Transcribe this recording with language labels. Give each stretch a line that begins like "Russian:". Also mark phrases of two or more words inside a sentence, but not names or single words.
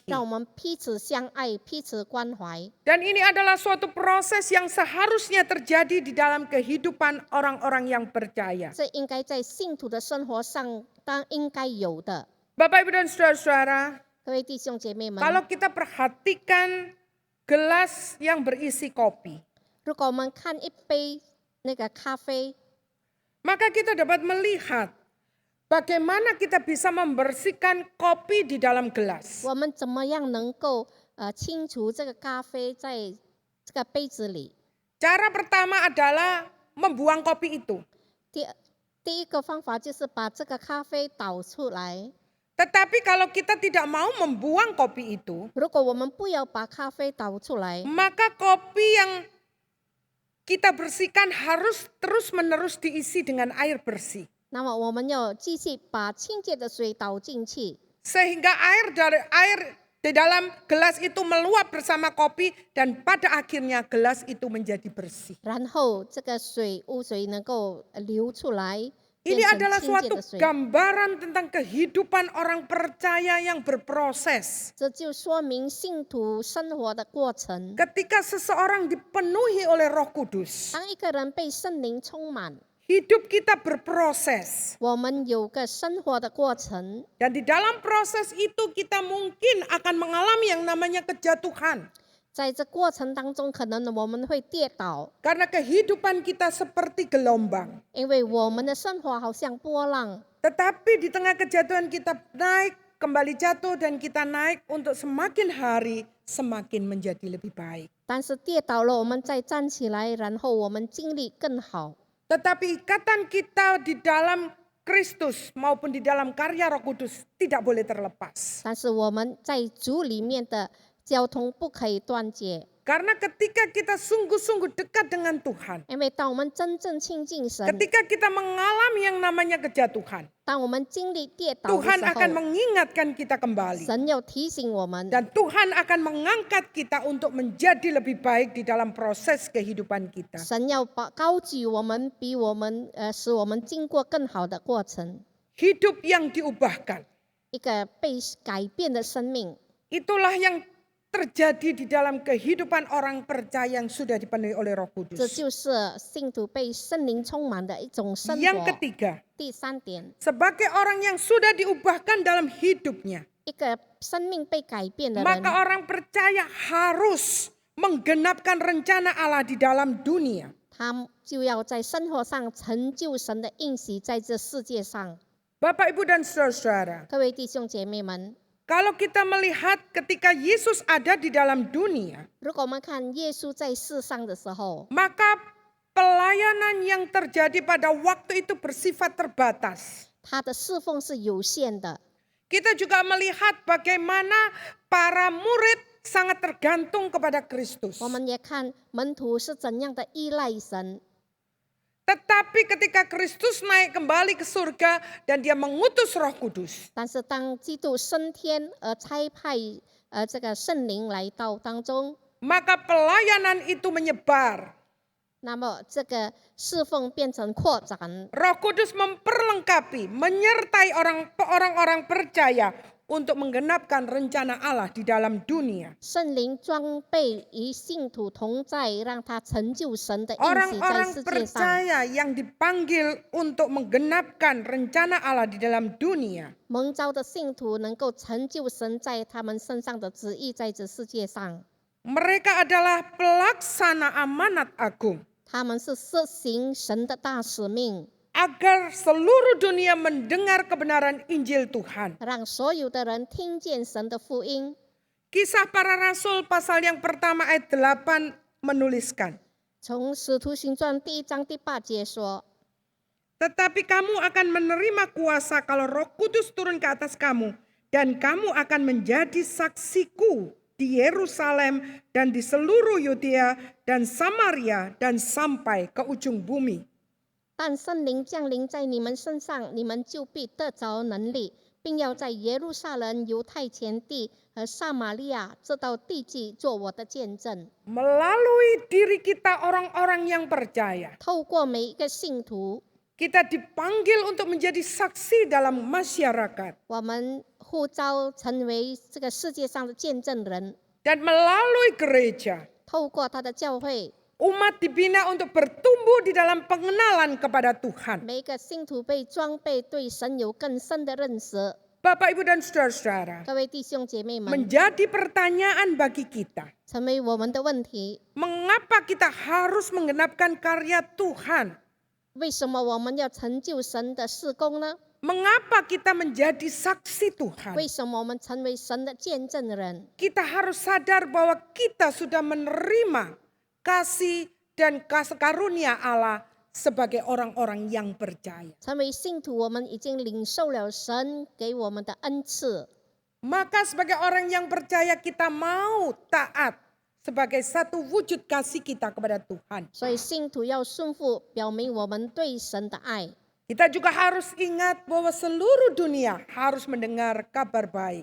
Chinese: 让我们彼此相爱，彼此关怀。
Indonesian: Dan ini adalah suatu proses yang seharusnya terjadi di dalam kehidupan orang-orang yang percaya.
Chinese: 这应该在信徒的生活上当应该有的。
Indonesian: Bapak, Ibu, dan saudara-saudara,
Chinese: 各位弟兄姐妹们，
Indonesian: kalau kita perhatikan gelas yang berisi kopi,
Chinese: 如果我们看一杯那个咖啡，
Indonesian: maka kita dapat melihat bagaimana kita bisa membersihkan kopi di dalam gelas.
Chinese: 我们怎么样能够清除这个咖啡在这个杯子里？
Indonesian: Cara pertama adalah membuang kopi itu.
Chinese: 第一个方法就是把这个咖啡倒出来。
Indonesian: Tetapi kalau kita tidak mau membuang kopi itu,
Chinese: 如果我们不要把咖啡倒出来，
Indonesian: maka kopi yang kita bersihkan harus terus-menerus diisi dengan air bersih.
Chinese: 那么我们要继续把清洁的水倒进去，
Indonesian: Sehingga air di dalam gelas itu meluap bersama kopi dan pada akhirnya gelas itu menjadi bersih.
Chinese: 然后这个污水能够流出来，
Indonesian: Ini
Chinese: 变成
Indonesian: adalah
Chinese: 清洁
Indonesian: suatu
Chinese: 的水。
Indonesian: gambaran tentang kehidupan orang percaya yang berproses.
Chinese: 这就说明信徒生活的过程。
Indonesian: Ketika seseorang dipenuhi oleh Roh Kudus,
Chinese: 当一个人被圣灵充满，
Indonesian: hidup kita berproses.
Chinese: 我们有个生活的过程，
Indonesian: Dan di dalam proses itu kita mungkin akan mengalami yang namanya kejatuhan.
Chinese: 在这过程当中，可能我们会跌倒，
Indonesian: Karena kehidupan kita seperti gelombang.
Chinese: 因为我们的生活好像波浪。
Indonesian: Tetapi di tengah kejatuhan kita naik, kembali jatuh dan kita naik untuk semakin hari semakin menjadi lebih baik.
Chinese: 但是跌倒了，我们再站起来，然后我们经历更好。
Indonesian: Tetapi ikatan kita di dalam Kristus maupun di dalam karya Roh Kudus tidak boleh terlepas.
Chinese: 但是我们在主里面的交通不可以断绝，
Indonesian: Karena ketika kita sungguh-sungguh dekat dengan Tuhan,
Chinese: 因为当我们真正亲近神，
Indonesian: ketika kita mengalami yang namanya kejatuhan,
Chinese: 当我们经历跌倒的
Indonesian: Tuhan
Chinese: 时
Indonesian: akan
Chinese: 候，
Indonesian: mengingatkan kita kembali.
Chinese: 神要提醒我们，
Indonesian: Dan Tuhan akan mengangkat kita untuk menjadi lebih baik di dalam proses kehidupan kita.
Chinese: 神要高举我们，比我们使我们经过更好的过程，
Indonesian: Hidup yang diubahkan.
Chinese: 一个被改变的生命。
Indonesian: Itulah yang terjadi di dalam kehidupan orang percaya yang sudah dipenuhi oleh Roh
Chinese: 这
Indonesian: Kudus.
Chinese: 就是信徒被圣灵充满的一种生
Indonesian: Yang
Chinese: 活。
Indonesian: ketiga,
Chinese: 第三点，
Indonesian: sebagai orang yang sudah diubahkan dalam hidupnya,
Chinese: 一个生命被改变的人，
Indonesian: maka orang percaya harus menggenapkan rencana Allah di dalam dunia.
Chinese: 他就要在生活上成就神的应许，在这世界上。
Indonesian: Bapak, Ibu, dan saudara-saudara,
Chinese: 各位弟兄姐妹们，
Indonesian: Kalau kita melihat ketika Yesus ada di dalam dunia,
Chinese: 如果我们看耶稣在世上的时候，
Indonesian: maka pelayanan yang terjadi pada waktu itu bersifat terbatas.
Chinese: 他的侍奉是有限的。
Indonesian: Kita juga melihat bagaimana para murid sangat tergantung kepada Kristus.
Chinese: 我们也看门徒是怎样的依赖神，
Indonesian: Tetapi ketika Kristus naik kembali ke surga dan dia mengutus Roh Kudus,
Chinese: 但是当基督升天而差派这个圣灵来到当中，
Indonesian: maka pelayanan itu menyebar.
Chinese: 那么这个侍奉变成扩展，
Indonesian: Roh Kudus memperlengkapi, menyertai orang-orang percaya untuk menggenapkan rencana Allah di dalam dunia.
Chinese: 圣灵装备与信徒同在，让他成就神的应许在
Indonesian: Orang-orang
Chinese: 世界上。
Indonesian: percaya yang dipanggil untuk menggenapkan rencana Allah di dalam dunia,
Chinese: 蒙召的信徒能够成就神在他们身上的旨意，在这世界上，
Indonesian: mereka adalah pelaksana amanat agung
Chinese: 他们是实行神的大使命，
Indonesian: agar seluruh dunia mendengar kebenaran Injil Tuhan.
Chinese: 让所有的人听见神的福音。
Indonesian: Kisah Para Rasul pasal yang pertama ayat 8 menuliskan,
Chinese: 从使徒行传第1章第8节说，
Indonesian: tetapi kamu akan menerima kuasa kalau Roh Kudus turun ke atas kamu, dan kamu akan menjadi saksiku di Yerusalem dan di seluruh Yudea dan Samaria dan sampai ke ujung bumi.
Chinese: 但圣灵降临在你们身上，你们就必得着能力，并要在耶路撒冷、犹太全地和撒玛利亚这到地极做我的见证。
Indonesian: Melalui diri kita orang-orang yang percaya,
Chinese: 透过每一个信徒，
Indonesian: kita dipanggil untuk menjadi saksi dalam masyarakat.
Chinese: 我们呼召成为这个世界上的见证人。
Indonesian: Dan melalui gereja,
Chinese: 透过他的教会，
Indonesian: umat dibina untuk bertumbuh di dalam pengenalan kepada Tuhan.
Chinese: 每一个信徒被装备，对神有更深的认识。
Indonesian: Bapak, Ibu, dan saudara-saudara,
Chinese: 各位弟兄姐妹们，
Indonesian: menjadi pertanyaan bagi kita,
Chinese: 成为我们的问题：
Indonesian: mengapa kita harus menggenapkan karya Tuhan?
Chinese: 为什么我们要成就神的事工呢？
Indonesian: Mengapa kita menjadi saksi Tuhan?
Chinese: 为什么我们成为神的见证人？
Indonesian: Kita harus sadar bahwa kita sudah menerima kasih dan karunia Allah sebagai orang-orang yang percaya.
Chinese: 成为信徒，我们已经领受了神给我们的恩赐。
Indonesian: Maka sebagai orang yang percaya kita mau taat sebagai satu wujud kasih kita kepada Tuhan.
Chinese: 所以信徒要顺服，表明我们对神的爱。
Indonesian: Kita juga harus ingat bahwa seluruh dunia harus mendengar kabar baik.